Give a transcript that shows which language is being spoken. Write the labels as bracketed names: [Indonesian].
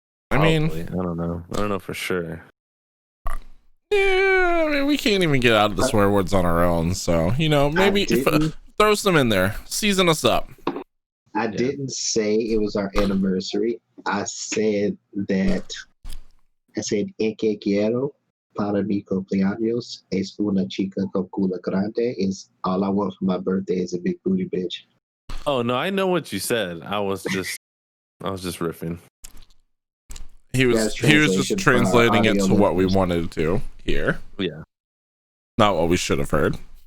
[English] I mean, Probably. I don't know for sure. yeah, I mean, we can't even get out of the swear words on our own. So maybe throw some in there, season us up. I didn't say it was our anniversary. I said [Spanish] en que quiero para mi cumpleaños es una chica con culo grande. [English] Is all I want for my birthday is a big booty bitch. Oh no, I know what you said. I was just riffing. He was just translating it to what we wanted to hear. Yeah. Not what we should have heard.